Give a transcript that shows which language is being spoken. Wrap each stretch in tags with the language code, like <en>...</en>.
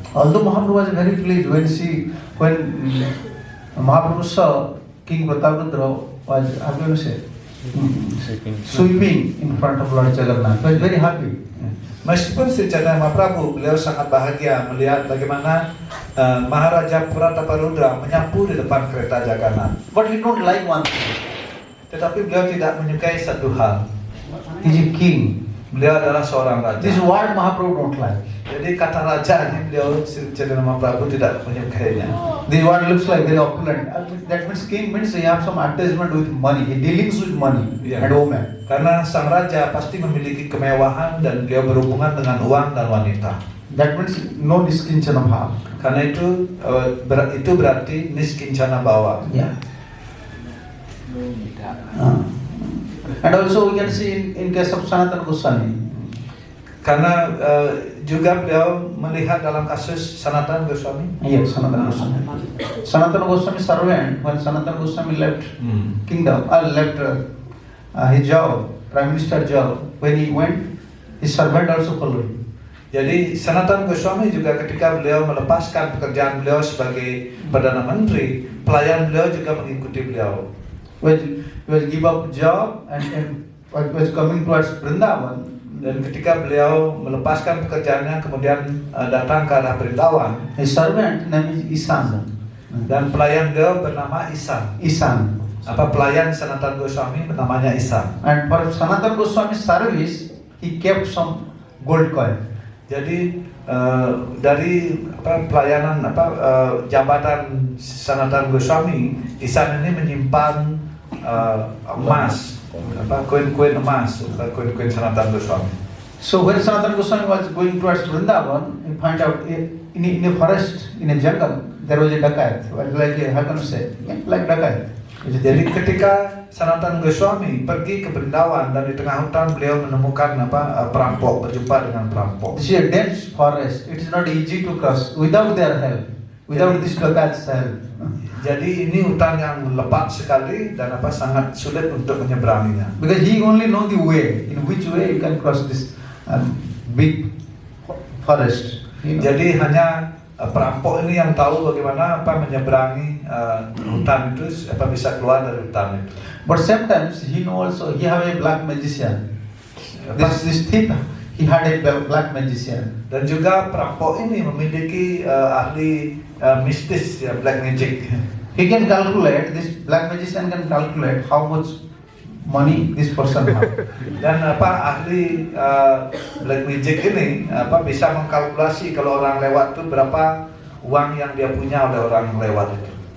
<en>Although Mahaprabhu was very pleased when Mahaprabhu saw King Prataparudra was, how do you say, sweeping in front of Lord Jagannath. He was very happy.</en> <id>Meskipun Sri Chaitanya Mahaprabhu, beliau sangat bahagia melihat bagaimana Maharaja Prataparudra menyapu di depan kereta Jagannath.</id> <en>But he don't like one thing.</en> <id>Tetapi beliau tidak menyukai satu hal.</id> <en>He is a king.</en> <id>Beliau adalah seorang raja.</id> <en>This word Mahaprabhu don't like.</en> <id>Jadi kata raja ini beliau Sri Chaitanya Mahaprabhu tidak menyukainya.</id> <en>This word looks like very opulent. That means king means he have some attachment with money. He dealings with money and woman.</en> <id>Karena sang raja pasti memiliki kemewahan dan beliau berhubungan dengan uang dan wanita.</id> <en>That means no niskinchana bhava.</en> <id>Karena itu berarti niskincana bawa.</id> <en>Yeah. And also we can see in case of Sanatana Goswami.</en> <id>Karena juga beliau melihat dalam kasus Sanatana Goswami.</id> <en>Yes, Sanatana Goswami. Sanatana Goswami servant, when Sanatana Goswami left kingdom, left his job, Prime Minister job, when he went, his servant also followed.</en> <id>Jadi Sanatana Goswami juga ketika beliau melepaskan pekerjaan beliau sebagai Perdana Menteri, pelayan beliau juga mengikuti beliau.</id> <en>When he was give up job and was coming towards Vrindavan,</en> <id>dan ketika beliau melepaskan pekerjaannya kemudian datang ke arah Vrindavan,</id> <en>his servant name is Isan,</en> <id>dan pelayan beliau bernama Isan. Pelayan Sanatana Goswami namanya Isan.</id> <en>And for Sanatana Goswami service, he kept some gold coin.</en> <id>Jadi dari pelayanan jabatan Sanatana Goswami, Isan ini menyimpan emas, koin-koin emas, koin-koin Sanatana Goswami.</id> <en>So when Sanatana Goswami was going towards Vrindavan, he find out in a forest, in a jungle, there was a dakat, like how can you say, like dakat.</en> <id>Jadi ketika Sanatana Goswami pergi ke Vrindavan dan di tengah hutan beliau menemukan perampok, berjumpa dengan perampok.</id> <en>This is a dense forest. It is not easy to cross without their help, without this dakat's help.</en> <id>Jadi ini hutan yang lebat sekali dan sangat sulit untuk menyeberanginya.</id> <en>Because he only know the way, in which way you can cross this big forest. You know?</en> <id>Jadi hanya perampok ini yang tahu bagaimana menyeberangi hutan itu, bisa keluar dari hutan itu.</id> <en>But sometimes he know also he have a black magician. This thief, he had a black magician.</en> <id>Dan juga perampok ini memiliki ahli mistis, ya,</id> <en>black magic. He can calculate, this black magician can calculate how much money this person have.</en> <id>Dan ahli black magic ini bisa mengkalkulasi kalau orang lewat itu berapa uang yang dia punya oleh orang yang lewat itu.</id>